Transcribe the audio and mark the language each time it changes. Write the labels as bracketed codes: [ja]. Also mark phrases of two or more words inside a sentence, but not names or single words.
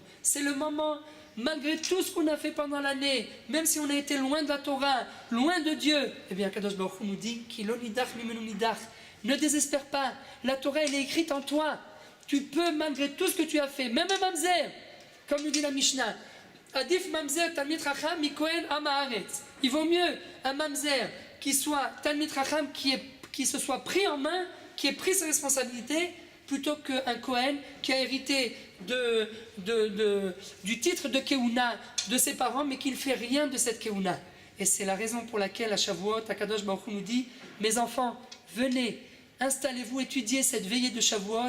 [fr] C'est le moment, malgré tout ce qu'on a fait pendant l'année, même si on a été loin de la Torah, loin de Dieu, eh bien [he] הקדוש ברוך הוא [fr] nous dit [he] כי לא ידח ממנו נדח. [fr] Ne désespère pas, la Torah elle est écrite en toi. Tu peux, malgré tout ce que tu as fait, même un mamzer, comme nous dit la Mishnah, [he] עדיף ממזר תלמיד חכם מכהן עם הארץ. [fr] Il vaut mieux un mamzer qui soit [he] תלמיד חכם, [fr] qui se soit pris en main, qui ait pris ses responsabilités, plutôt qu'un Kohen qui a hérité du titre de Keuna de ses parents, mais qui ne fait rien de cette Keuna. Et c'est la raison pour laquelle à Shavuot, [he] הקדוש ברוך הוא [fr] nous dit, mes enfants, venez, installez-vous, étudiez cette veillée de Shavuot.